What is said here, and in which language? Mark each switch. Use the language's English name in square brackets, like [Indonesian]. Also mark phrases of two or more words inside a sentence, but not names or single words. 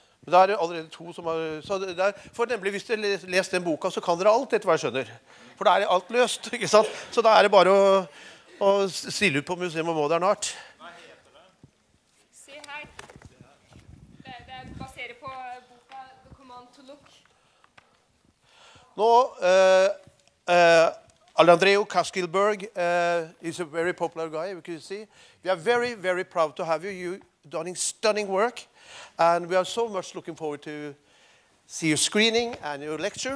[Norwegian] Men da er det allerede to som har... Så der, for nemlig, hvis dere leser den boka, så kan dere alt etter hva jeg skjønner. For da er det alt løst, ikke sant? Så da er det bare å stille ut på Museum of Modern Art. Hva heter det? Se her. Det baserer på boka The Command to Look. Nå... [English] Alejandro Chaskielberg is a very popular guy, you can see. We are very, very proud to have you. You've done stunning work. And we are so much looking forward to see your screening and your lecture.